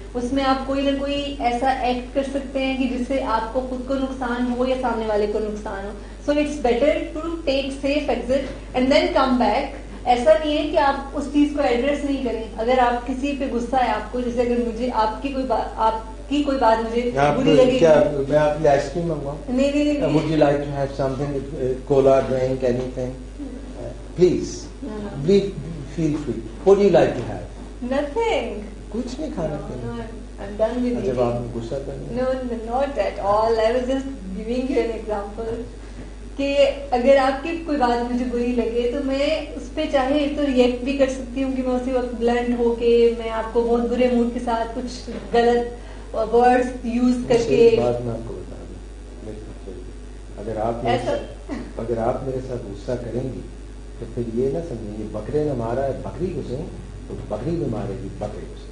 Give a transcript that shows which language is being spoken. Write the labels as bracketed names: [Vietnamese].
[Urdu] اس میں آپ کوئی نہ کوئی ایسا ایکٹ کر سکتے ہیں کہ جس سے آپ کو خود کو نقصان ہو یا سامنے والے کو نقصان ہو. [English] So it's better to take safe exit and then come back. [Urdu] ایسا نہیں ہے کہ آپ اس چیز کو ایڈریس نہیں کریں. اگر آپ کسی پہ غصہ ہے آپ کو, جیسے اگر مجھے آپ کی کوئی بات مجھے بری لگے, کیا میں آپ کے لیے آئس کریم منگواؤں؟ نہیں, [English] would you like to have something, cola, drink, anything? Please, feel free. What do you like to have? nothing. [Urdu] کچھ نہیں کھانا پینا. [English] I'm done with [Urdu] جب [English] eating. [Urdu] آپ نے غصہ کرنا. [English] No, not at all. I was just giving you an example. [Urdu] کہ اگر آپ کی کوئی بات مجھے بری لگے تو میں اس پہ چاہے تو ریئیکٹ بھی کر سکتی ہوں کہ میں اسی وقت بلنٹ ہو کے میں آپ کو بہت برے موڈ کے ساتھ کچھ غلط ورڈز یوز کر کے. بات میں آپ کو بتا دوں, اگر آپ میرے ساتھ غصہ کریں گی تو پھر یہ نہ سمجھیں گے بکرے نے مارا ہے بکری کو سے, تو بکری میں مارے گی بکرے کو سے.